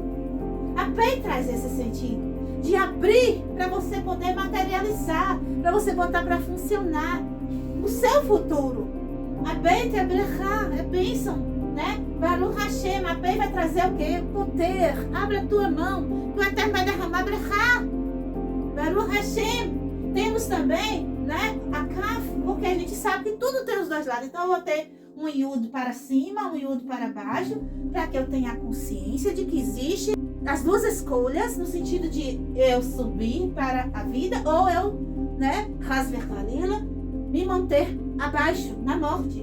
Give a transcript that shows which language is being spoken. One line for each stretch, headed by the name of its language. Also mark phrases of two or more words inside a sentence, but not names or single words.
Portuguese: A Pei traz esse sentido de abrir para você poder materializar, para você botar para funcionar o seu futuro. A Beit é brechá, é bênção, né?
Hebrew: ברוך השם,
Portuguese: a Pei vai trazer o quê? Poder. Abre a tua mão, que o Eterno vai derramar brechá.
Hebrew: ברוך השם.
Portuguese: Temos também, né, a Kaf, porque a gente sabe que tudo tem os 2 lados. Então eu vou ter um Yud para cima, um Yud para baixo, para que eu tenha a consciência de que existe as 2 escolhas, no sentido de eu subir para a vida ou eu, né, me manter abaixo, na morte.